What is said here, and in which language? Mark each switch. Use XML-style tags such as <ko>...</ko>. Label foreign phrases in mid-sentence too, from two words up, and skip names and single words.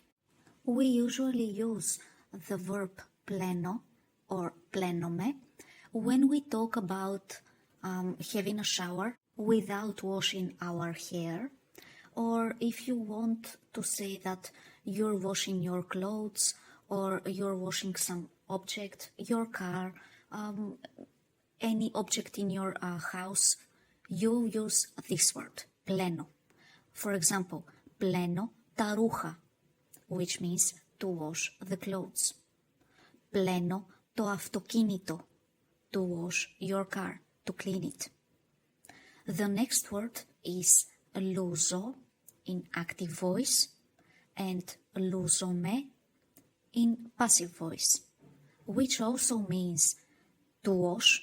<en>We usually use the verb πλένω or πλένομαι when we talk about having a shower without washing our hair, or if you want to say that you're washing your clothes or you're washing some object, your car, any object in your house, you use this word, πλένω. For example,</en> <el>πλένω τα ρούχα,</el> <en>which means to wash the clothes.</en> <el>Πλένω το αυτοκίνητο,</el> <en>to wash your car, to clean it. The next word is λούζω in active voice and λούζομαι in passive voice, which also means to wash.</en>